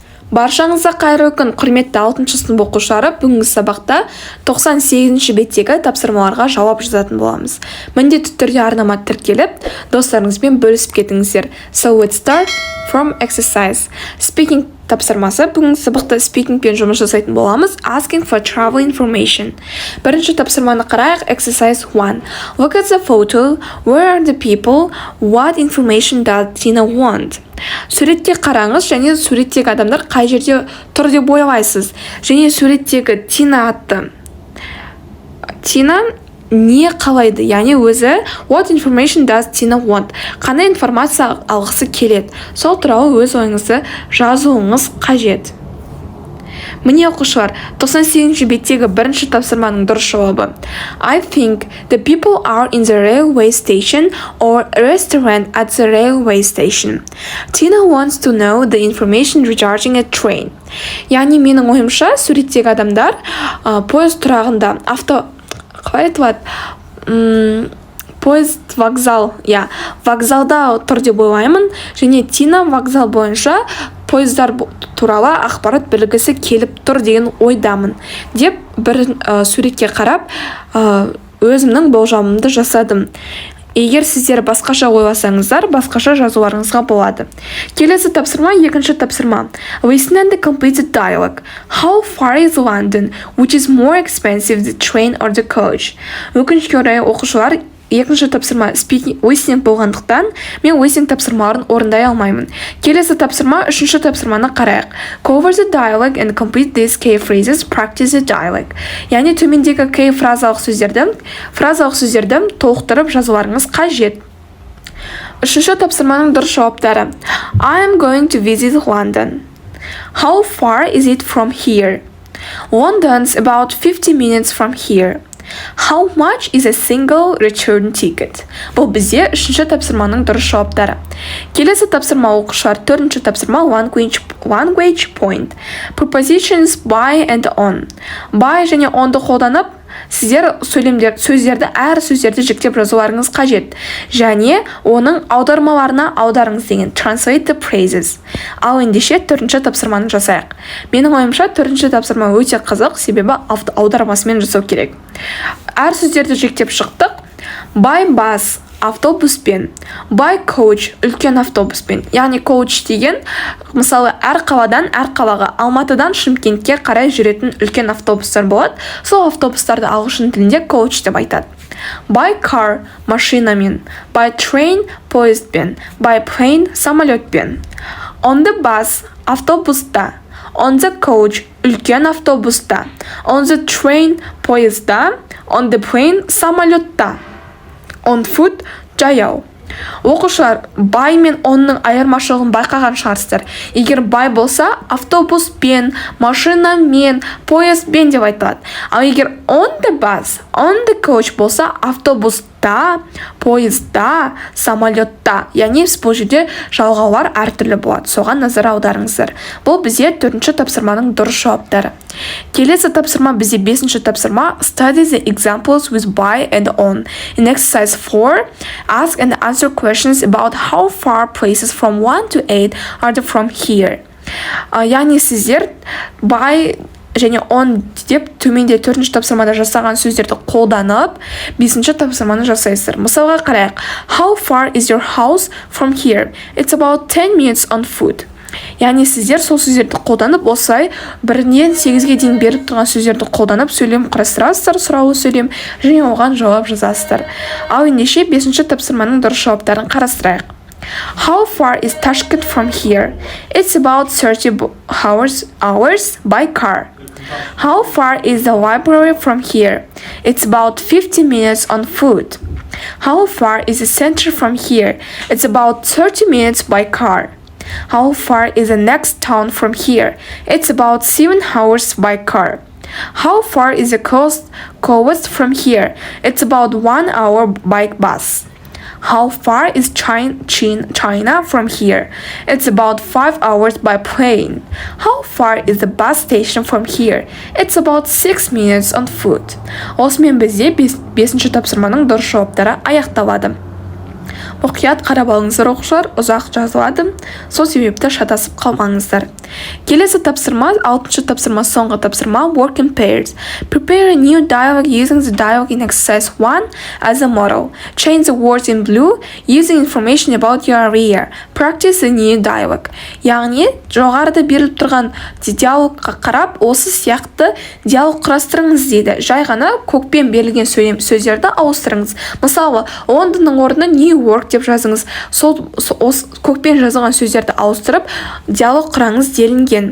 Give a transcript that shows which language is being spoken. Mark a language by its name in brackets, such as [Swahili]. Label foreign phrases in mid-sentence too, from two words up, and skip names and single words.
[Kazakh] Баршаңызға қайырлы күн, құрметті 6-шы сынып оқушылары. Бүгінгі сабақта 98-ші беттегі тапсырмаларға жауап жазатын боламыз. Міндетті түрде арнама тіркеліп, достарыңызбен бөлісіп кетіңіздер. [English] So let's start from exercise. [Kazakh] Speaking тапсырмасы. Бүгінгі сабақта speakingпен жұмыс жасайтын боламыз. [English] Asking for travel information. [Kazakh] Бірінші тапсырманы қарайық. [English] Exercise 1. Look at the photo. Where are the people? What information does Tina want? [Kazakh] Суретке қараңыз және суреттегі адамдар қай жерде тұр деп ойлайсыз. Және суреттегі Тина атты. Тина не қалайды? Яғни өзі [English] what information does Tina want? [Kazakh] Қандай информация алғысы келеді? Сол туралы өз ойыңызды жазуыңыз қажет. Міне оқушылар, 98-ші беттегі бірінші тапсырманың дұрыс жауабы. [English] I think the people are in the railway station or restaurant at the railway station. Tina wants to know the information regarding a train. [Kazakh] Яғни менің ойымша, суреттегі адамдар поезд тұрағында, қалай айтылады? Поезд, вокзал, вокзалда тұр деп ойлаймын. Және Тина вокзал бойынша поездар туралы ақпарат білгісі келіп тұр деген ойдамын деп бір суретке қарап өзімнің болжамымды жасадым. Егер сіздер басқаша ойласаңыздар, басқаша жазуларыңызға болады. Келесі тапсырма, екінші тапсырма. [English] Listen and complete the dialogue. How far is London? Which is more expensive, the train or the coach? [Kazakh] Өкінішке орай оқушылар екінші тапсырма listening болғандықтан мен listening тапсырмаларын орындай алмаймын. Келесі тапсырма, үшінші тапсырманы қарайық. [English] Cover the dialogue and complete these key phrases. Practice the dialogue. [Kazakh] Яғни төмендегі key фразалық сөздерді толықтырып жазуларыңыз қажет. Үшінші тапсырманың дұрыс жауаптары. [English] I am going to visit London. How far is it from here? London's about 50 minutes from here. How much is a single return ticket? [Kazakh] Бұл бізде үшінші тапсырманың дұрыс жауаптары. Келесі тапсырма оқушылар, төртінші тапсырма [English] language point. Prepositions by and on. [Kazakh] By және onды қолданып, сіздер сөздерді жіктеп жазуларыңыз қажет. Және оның аудармаларына аударыңыз деген [English] translate the phrases. [Kazakh] Ал ендеше төртінші тапсырманы жасайық. Менің ойымша төртінші тапсырма өте қызық, себебі аудармасымен жасау керек. Әр сөздерді жіктеп шықтық. [English] By bus, автобуспен. By coach, [Kazakh] үлкен автобуспен. Яғни coach деген, мысалы, әр қалаға, Алматыдан Шымкентке қарай жүретін үлкен автобустар болады. Сол автобустарды ағылшын тілінде coach деп айтады. [English] By car, машинамен. By train, поездбен. By plane, самолетпен. On the bus, автобуста. On the coach, [Kazakh] үлкен автобуста. [English] On the train, поезда. On the plane, самолетта. On foot, [Kazakh] жаяу. Оқушылар, by мен онның айырмашылығын байқаған шығарсыздар. Егер by болса, автобуспен, машинамен, поездбен деп айтылады. Ал егер [English] on the bus, on the coach [Kazakh] болса, автобуста, поезда, самолетта. Яғни бұл жерде жалғаулар әртүрлі болады. Соған назар аударыңыздар. Бұл бізде төртінші тапсырманың дұрыс жауаптары. Келесі тапсырма бізде бесінші тапсырма. [English] Study the examples with by and on. In exercise 4, ask and answer questions about how far places from 1 to 8 are from here. [Kazakh] Яғни сіздер by және on деп төменде төртінші тапсырмада жасаған сөздерді қолданып, бесінші тапсырманы жасайсыздар. Мысалға қарайық. [English] How far is your house from here? It's about 10 minutes on foot. [Kazakh] Яғни сіздер сол сөздерді қолданып, осылай 1-нен 8-ге дейін беріп тұрған сөздерді қолданып, сөйлем құрастырасыздар, сұраулы сөйлем, және оған жауап жазасыздар. Ал ендеше бесінші тапсырманың дұрыс жауаптарын қарастырайық. [English] How far is Tashkent from here? It's about 30 hours by car. How far is the library from here? It's about 50 minutes on foot. How far is the center from here? It's about 30 minutes by car. How far is the next town from here? It's about 7 hours by car. How far is the coast from here? It's about 1 hour by bus. How far is China from here? It's about 5 hours by plane. How far is the bus station from here? It's about 6 minutes on foot. [Kazakh] Осымен бізде бесінші тапсырманың дұрыс жауаптары аяқталады. Мұқият қарап алыңыздар оқушылар, ұзақ жазылады, сол себепті шатасып қалмаңыздар. Келесі тапсырма, 6-шы тапсырма, соңғы тапсырма, [English] work in pairs. Prepare a new dialogue using the dialogue in exercise 1 as a model. Change the words in blue using information about your area. Practice the new dialogue. [Kazakh] Яғни, жоғарыда беріліп тұрған диалогқа қарап, осы сияқты диалог құрастырыңыз дейді. Жай ғана көкпен берілген сөздерді ауыстырыңыз. Мысалы, Лондонның орнына New York деп жазыңыз. Сол көкпен жазылған сөздерді ауыстырып, диалог құраңыз делінген.